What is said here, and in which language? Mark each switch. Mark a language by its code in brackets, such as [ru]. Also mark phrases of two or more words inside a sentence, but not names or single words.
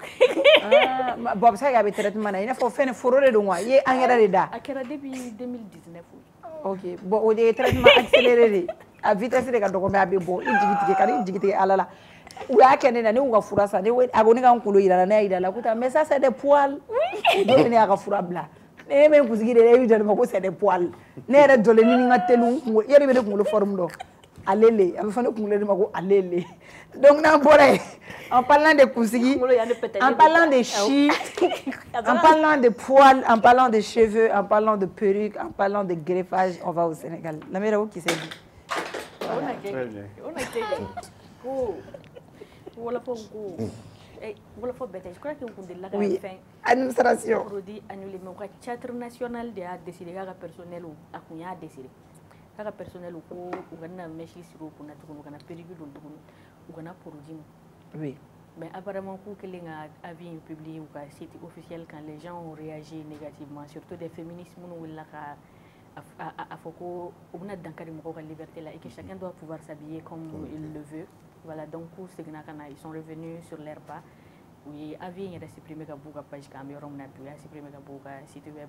[bm] bon a bɛ se ka kɛ a bɛ traitement na i n'a fɔ fɛn foro de don wa i ye engrais de da a kɛra depuis 2019 ok bon o de ye [fr] traitement accéléré de a vitesse de [bm] ka dɔgɔ mais a bɛ bɔ i jigi tigɛ ka n'i jigi tigɛ ala la u y'a kɛ ne na ne y'u ka fura san a ko ne ka n kunkolo yira la ne y'a yira la ko [fr] mais ça c'est des poils [bm] dɔ bɛ ne y'a ka fura bila ne ye min kunsigi de ye e bɛ jɔ ne ma ko [fr] c'est des poils [bm] ne yɛrɛ jɔlen ni n ka teli n kunkolo yɛrɛ bɛ ne kunkolo forme dɔn alele a bɛ fɔ ne kunkolo de ma ko alele donc n'an bɔra yen [fr] en parlant de kunsigi en parlant de chi en parlant de poils en parlant de cheveux en parlant de perruque en parlant de greffage on va au Sénégal [bm] lamɛnna o kisɛ bi ko wolofɔ bɛɛ tɛ [fr] je crois que [bm] n kun delila ka fɛn administration [fr] produit annulé mais [bm] u ka [fr] théâtre national de [bm] y'a décidé k'a ka personnel a kun y'a décidé k'a ka personnel ko u kana mèche siri u kunna tuguni u kana perruque don tuguni u kana produit ma [fr] Oui. Mais apparemment, quand les avis publiés ou site officiel, quand les gens ont réagi négativement, surtout des féministes, on a dans la liberté là et que chacun doit pouvoir s'habiller comme il le veut. Voilà, donc ils sont revenus sur leur pas. Oui, avis il a supprimé la page caméra, on a supprimé la site web.